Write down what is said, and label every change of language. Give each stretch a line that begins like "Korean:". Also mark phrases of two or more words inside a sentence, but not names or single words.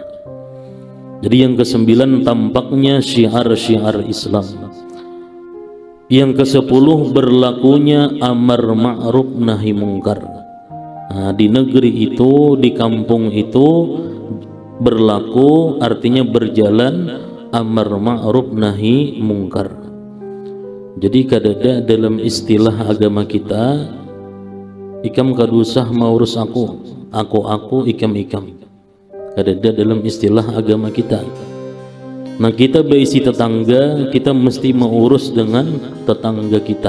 Indonesian: Jadi yang ke-9 tampaknya syiar-syiar Islam. Yang ke-10 berlakunya
Arabic: أمر معروف نهي منكر.
Indonesian: Nah, di negeri itu, di kampung itu berlaku artinya berjalan
Arabic: أمر معروف نهي منكر.
Banjar: Jadi kadada dalam istilah agama kita, ikam kadusah maurus aku ikam.
Indonesian: Kadada dalam istilah agama kita. Nah kita berisi tetangga, kita mesti mengurus dengan tetangga kita.